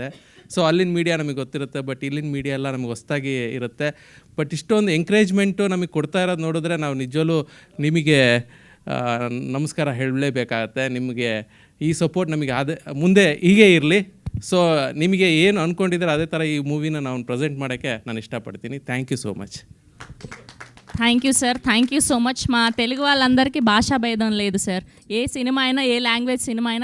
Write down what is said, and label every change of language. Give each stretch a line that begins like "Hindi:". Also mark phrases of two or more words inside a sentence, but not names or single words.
Kannada: ಸೊ ಅಲ್ಲಿನ ಮೀಡಿಯಾ ನಮಗೆ ಗೊತ್ತಿರುತ್ತೆ, ಬಟ್ ಇಲ್ಲಿನ ಮೀಡಿಯಾ ಎಲ್ಲ ನಮಗೆ ಹೊಸದಾಗಿ ಇರುತ್ತೆ. ಬಟ್ ಇಷ್ಟೊಂದು ಎಂಕರೇಜ್ಮೆಂಟು ನಮಗೆ ಕೊಡ್ತಾ ಇರೋದು ನೋಡಿದ್ರೆ ನಾವು ನಿಜವೂ ನಿಮಗೆ ನಮಸ್ಕಾರ ಹೇಳಲೇಬೇಕಾಗತ್ತೆ. ನಿಮಗೆ ಈ ಸಪೋರ್ಟ್ ನಮಗೆ ಮುಂದೆ ಹೀಗೆ ಇರಲಿ. ಸೊ ನಿಮಗೆ ಏನು ಅಂದ್ಕೊಂಡಿದ್ರೆ ಅದೇ ಥರ ಈ ಮೂವಿನ ನಾವು ಪ್ರೆಸೆಂಟ್ ಮಾಡೋಕ್ಕೆ ನಾನು ಇಷ್ಟಪಡ್ತೀನಿ.
English: thank you so much. thank you sir, thank you so much.
Telugu: మా తెలుగు వాళ్ళందరికీ భాషా భేదం లేదు సార్. ఏ సినిమా అయినా, ఏ లాంగ్వేజ్ సినిమా అయినా